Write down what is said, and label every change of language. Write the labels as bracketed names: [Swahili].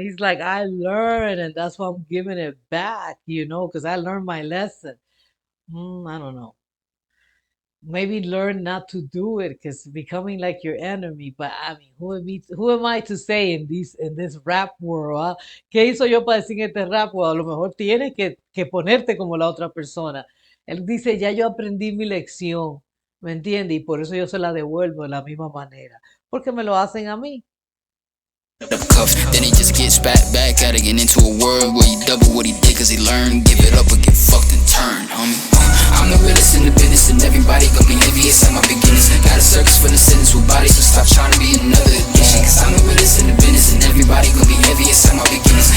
[English] He's like, I learned, and that's why I'm giving it back, because I learned my lesson. I don't know. Maybe learn not to do it because becoming like your enemy. But I mean, who am I to say in this rap world? ¿Ah? [Spanish] ¿Qué hizo yo para decir en este rap world? A lo mejor tienes que ponerte como la otra persona. Él dice, ya yo aprendí mi lección, ¿me entiende? Y por eso yo se la devuelvo de la misma manera. porque me lo hacen a mí. [English] Cuffs. Then he just gets back at it, get into a world where he double what he did cause he learned. Give it up or get fucked and turn, homie. I'm the realest in the business and everybody gon' be envious at my beginnings. Got a circus for the sentence with bodies, so stop trying to be another addition. Cause I'm the realest in the business and everybody gon' be envious at my beginnings.